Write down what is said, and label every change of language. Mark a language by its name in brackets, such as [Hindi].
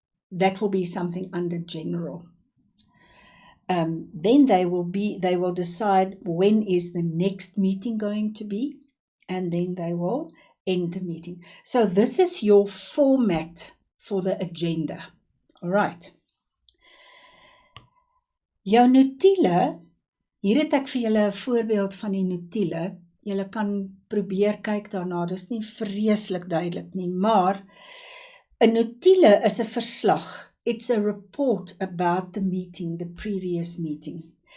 [English] That will be something under general. Then they will decide when is the next meeting going to be, and then they will end the meeting. So this is your format for the agenda. All right. [Afrikaans] Jou notule, hier het ek vir julle 'n voorbeeld van die notule. Julle kan probeer kyk daarna, dis nie vreeslik duidelik nie, maar 'n notule is 'n verslag. [English] It's a report about the meeting, the previous meeting.